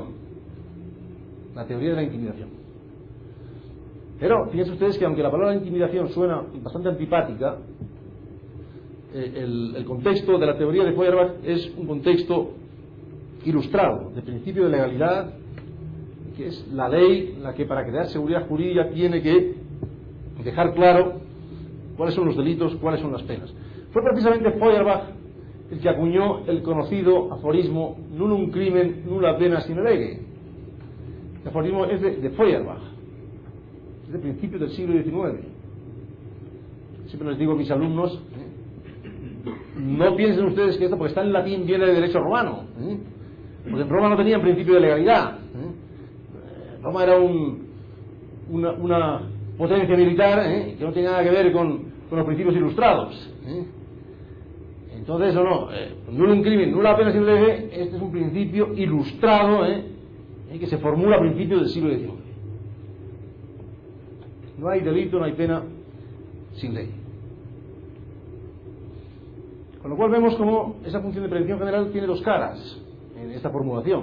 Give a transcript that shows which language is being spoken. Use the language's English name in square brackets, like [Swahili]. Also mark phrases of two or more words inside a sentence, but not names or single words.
[Spanish] La teoría de la intimidación. Pero fíjense ustedes que aunque la palabra intimidación suena bastante antipática, el contexto de la teoría de Feuerbach es un contexto ilustrado, de principio de legalidad, que es la ley la que, para crear seguridad jurídica, tiene que dejar claro cuáles son los delitos, cuáles son las penas. Fue precisamente Feuerbach el que acuñó el conocido aforismo [Latin] nullum crimen, nulla pena sine lege. [Spanish] El aforismo es de Feuerbach, es de principios del siglo XIX. Siempre les digo a mis alumnos, no piensen ustedes que esto, porque está en latín, viene de derecho romano, porque en Roma no tenían principio de legalidad. Roma era una potencia militar que no tenía nada que ver con los principios ilustrados. Entonces, [Latin] nullum crimen, nulla pena sine lege, [Spanish] este es un principio ilustrado que se formula a principios del siglo XIX. No hay delito, no hay pena sin ley. Con lo cual vemos cómo esa función de prevención general tiene dos caras en esta formulación.